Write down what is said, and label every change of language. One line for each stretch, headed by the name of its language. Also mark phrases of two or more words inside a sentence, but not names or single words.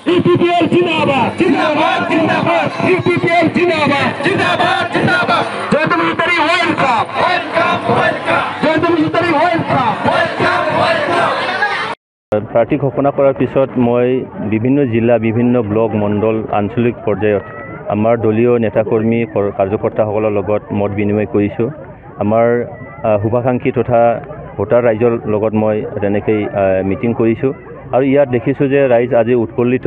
Hindi: UPPL जिंदाबाद जिंदाबाद जिंदाबाद UPPL जिंदाबाद जिंदाबाद जिंदाबाद जयंत मिलिटारी
English: welcome welcome welcome
Hindi: जयंत मिलिटारी
English: welcome welcome welcome
Assamese: প্ৰাৰ্থী ঘোষণা কৰাৰ পিছত মই বিভিন্ন জিলা বিভিন্ন ব্লক মণ্ডল আঞ্চলিক পৰ্যায়ত আমাৰ দলীয় নেতাকৰ্মী কাৰ্যকৰ্তাসকলৰ লগত মত বিনিময় কৰিছোঁ। আমাৰ শুভাকাংক্ষী তথা ভোটাৰ ৰাইজৰ লগত মই তেনেকৈ মিটিং কৰিছোঁ আৰু ইয়াত দেখিছোঁ যে ৰাইজ আজি উৎফুল্লিত।